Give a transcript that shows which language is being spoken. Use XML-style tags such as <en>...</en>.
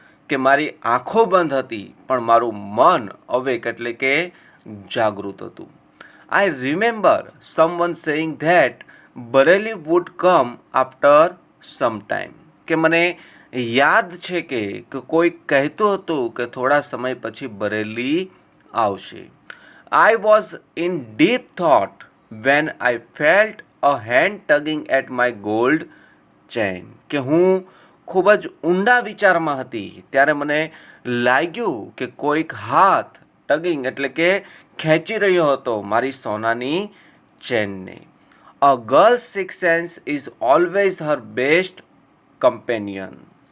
<gu>કે મારી આંખો બંધ હતી પણ મારું મન અવેક એટલે કે જાગૃત હતું.</gu> <en>I remember someone saying that Bareilly would come after some time.</en> <gu>કે મને યાદ છે કે કોઈ કહેતું હતું કે થોડા સમય પછી બરેલી આવશે.</gu> <en>I was in deep thought when I felt a hand tugging at my gold chain.</en> <gu>કે હું ખૂબ જ ઊંડા વિચારમાં હતી ત્યારે મને લાગ્યું કે કોઈક હાથ ટગિંગ એટલે કે ખેંચી રહ્યો હતો મારી સોનાની ચેનને.</gu> <en>A girl's six sense is always her best companion.</en>